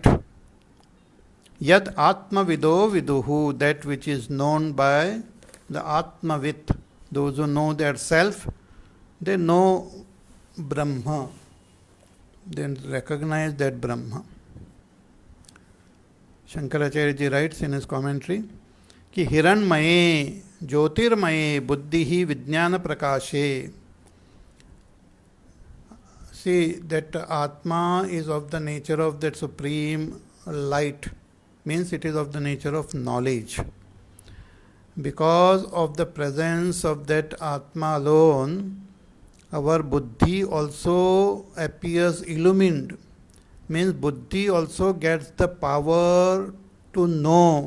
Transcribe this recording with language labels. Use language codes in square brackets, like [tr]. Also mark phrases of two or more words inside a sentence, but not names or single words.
[sa] यद् आत्म विदो विदुः, [en] that which is known by the Atmavit, those who know their self, they know Brahma, they recognize that Brahma. Shankaracharya ji writes in his commentary कि [sa] हिरणमये ज्योतिर्मये बुद्धि विज्ञान प्रकाशे. [en] See that Atma is of the nature of that supreme light, means it is of the nature of knowledge. Because of the presence of that Atma alone, our buddhi also appears illumined, means buddhi also gets the power to know.